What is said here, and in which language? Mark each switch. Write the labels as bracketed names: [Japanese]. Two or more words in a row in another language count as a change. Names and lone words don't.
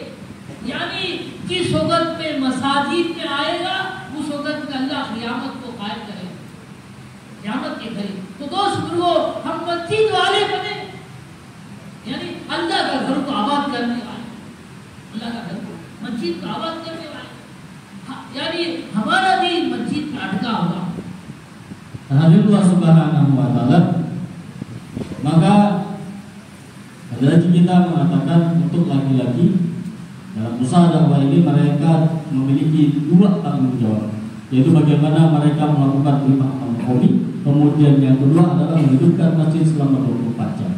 [Hindi] यानी जिस वक्त में मसाजिद में आएगा उस वक्त में अल्लाह क़यामत को कायम करेगा, क़यामत के करीब। तो दोस्त बुजुर्गों, हम मस्जिद वाले बने, यानी अल्लाह का घर को आबाद करने वाले, अल्लाह का घर को मस्जिद को आबाद करने वाले, यानी हमारा दिल मस्जिद में अटका हुआ। [Arabic] الله سبحانه وتعالى, [Indonesian] maka Hadrat kita mengatakan untuk laki-laki dalam usaha dakwah ini mereka memiliki dua tanggung jawab, yaitu bagaimana mereka melakukan lima amal qawli, kemudian yang kedua adalah menghidupkan masjid selama 24 jam.